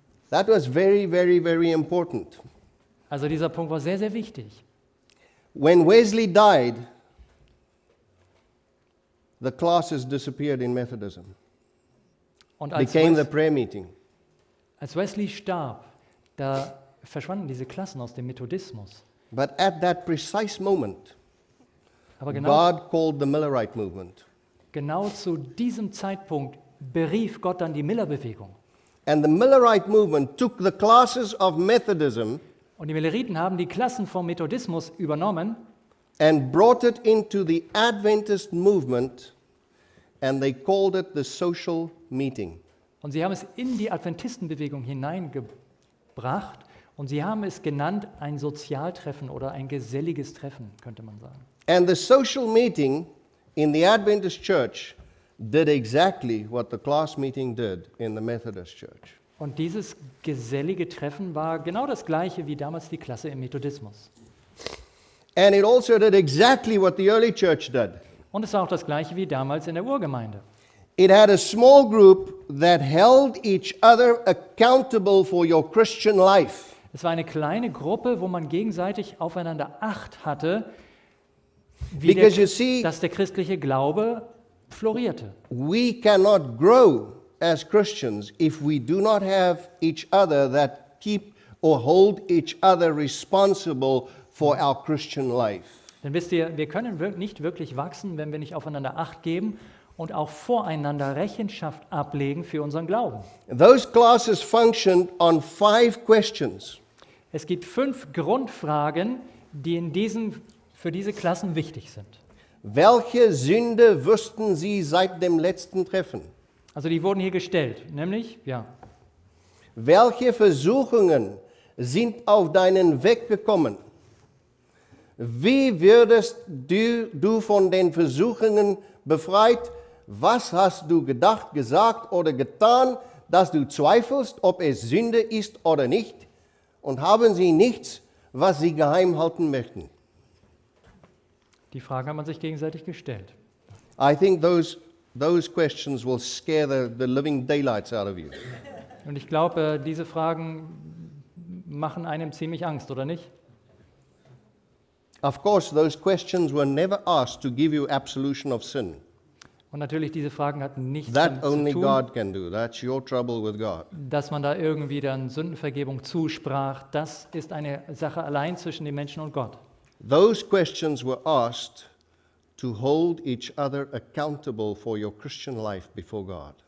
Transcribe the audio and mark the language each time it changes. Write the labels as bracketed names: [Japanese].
[English] That was very, very, very important. [German] Also dieser Punkt war sehr, sehr wichtig. [English] When Wesley died, the classes disappeared in Methodism. [German] Und als, [English] Became the prayer meeting. [German] als Wesley starb, da verschwanden diese Klassen aus dem Methodismus. [English] But at that precise moment, [German] Aber genau, [English] God called the Millerite movement. [German] genau zu diesem Zeitpunkt berief Gott dann die Millerbewegung. [English] And the Millerite movement took the classes of Methodism [German] Und die Milleriten haben die Klassen vom Methodismus übernommen [English] and brought it into the Adventist movement, and they called it the social meeting. [German] und sie haben es in die Adventistenbewegung hineingebracht und sie haben es genannt ein Sozialtreffen oder ein geselliges Treffen, könnte man sagen. [English] And the social meeting in the Adventist church did exactly what the class meeting did in the Methodist church. [German] Und dieses gesellige Treffen war genau das gleiche wie damals die Klasse im Methodismus. [English] And it also did exactly what the early church did. [German] Und es war auch das gleiche wie damals in der Urgemeinde. [English] It had a small group that held each other accountable for your Christian life. [German] Es war eine kleine Gruppe, wo man gegenseitig aufeinander Acht hatte, [English] Because you see, [German] dass der christliche Glaube florierte. [English] we cannot grow as Christians if we do not have each other that keep or hold each other responsible for our Christian life. [German] Denn wisst ihr, wir können nicht wirklich wachsen, wenn wir nicht aufeinander Acht geben und auch voreinander Rechenschaft ablegen für unseren Glauben. [English] Those classes functioned on 5 questions. [German] Es gibt 5 Grundfragen, die für diese Klassen wichtig sind. Welche Sünde wussten sie seit dem letzten Treffen? Also die wurden hier gestellt, nämlich, Welche Versuchungen sind auf deinen Weg gekommen? Wie würdest du von den Versuchungen befreit? Was hast du gedacht, gesagt oder getan, dass du zweifelst, ob es Sünde ist oder nicht? Und haben sie nichts, was sie geheim halten möchten? Die Frage hat man sich gegenseitig gestellt. [English] I think those questions will scare the living daylights out of you. [German] Und ich glaube, diese Fragen machen einem ziemlich Angst, oder nicht? [English] Of course, those questions were never asked to give you absolution of sin. [German] Und natürlich, diese Fragen hatten nichts [English] That [German] damit zu [English] only [German] tun, [English] God can do. That's your trouble with God. [German] dass man da irgendwie dann Sündenvergebung zusprach. Das ist eine Sache allein zwischen dem Menschen und Gott. [English] Those questions were asked to hold each other accountable for your Christian life before God.